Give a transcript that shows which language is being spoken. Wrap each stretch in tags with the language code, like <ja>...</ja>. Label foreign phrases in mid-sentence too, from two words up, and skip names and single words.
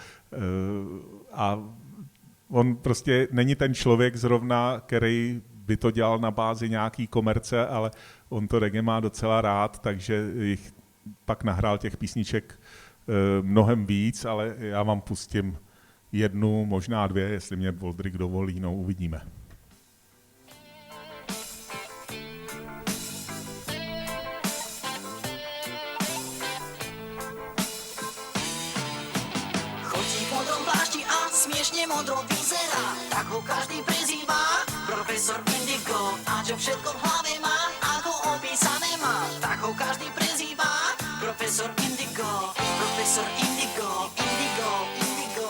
<cs>A on prostě není ten člověk zrovna, který by to dělal na bázi nějaký komerce, ale on to reggae má docela rád, takže jich pak nahrál těch písniček mnohem víc, ale já vám pustím jednu, možná dvě, jestli mě Voldrik dovolí, no uvidíme.</cs> <sk>Smiešne modro vyzerá, tak ho každý prezýva Profesor Indigo, a čo všetko v hlave má, ako opísané má, tak ho každý prezýva Profesor Indigo, Profesor Indigo, Indigo, Indigo.</sk>